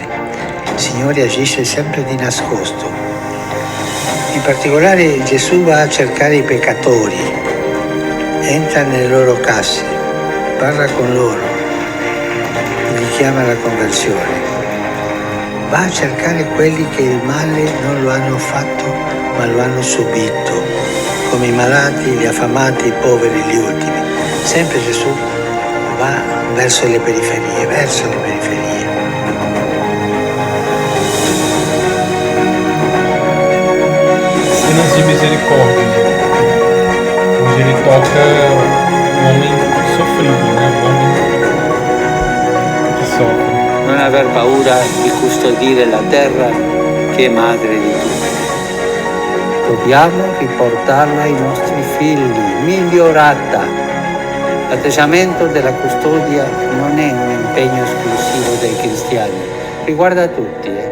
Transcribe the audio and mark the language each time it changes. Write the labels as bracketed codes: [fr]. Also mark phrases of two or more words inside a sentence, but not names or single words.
[it] Il Signore agisce sempre di nascosto. In particolare Gesù va a cercare i peccatori, entra nelle loro case, parla con loro, li chiama alla conversione. Va a cercare quelli che il male non lo hanno fatto, ma lo hanno subito, come i malati, gli affamati, i poveri, gli ultimi. Sempre Gesù va verso le periferie, [pt] Cenas de misericórdia, onde ele toca o homem sofrido, o homem que sofre. [it] Non aver paura di custodire la terra che è madre di tutti. Dobbiamo riportarla ai nostri figli, migliorata. L'atteggiamento della custodia non è un impegno esclusivo dei cristiani, riguarda tutti.